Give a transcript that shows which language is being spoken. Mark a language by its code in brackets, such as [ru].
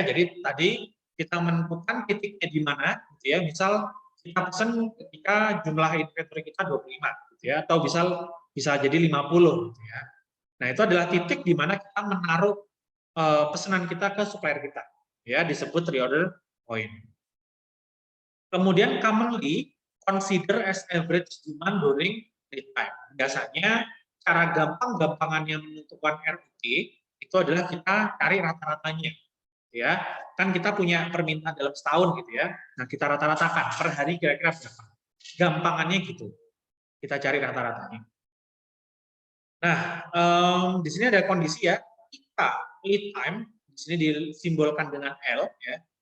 [id] Jadi tadi kita menentukan titiknya di mana, gitu ya. Misal kita pesan ketika jumlah inventory kita 25, gitu ya, atau bisa jadi 50, gitu ya. Nah, itu adalah titik di mana kita menaruh pesanan kita ke supplier kita, ya, disebut reorder point. Kemudian [en] commonly consider as average demand during lead time. [id] Biasanya cara gampang-gampangannya menentukan ROT itu adalah kita cari rata-ratanya, ya. Kan kita punya permintaan dalam setahun gitu ya. Nah, kita rata-ratakan per hari kira-kira berapa. Gampangannya gitu. Kita cari rata-ratanya. Nah, di sini ada kondisi ya, ketika lead time, di sini disimbolkan dengan L, ya.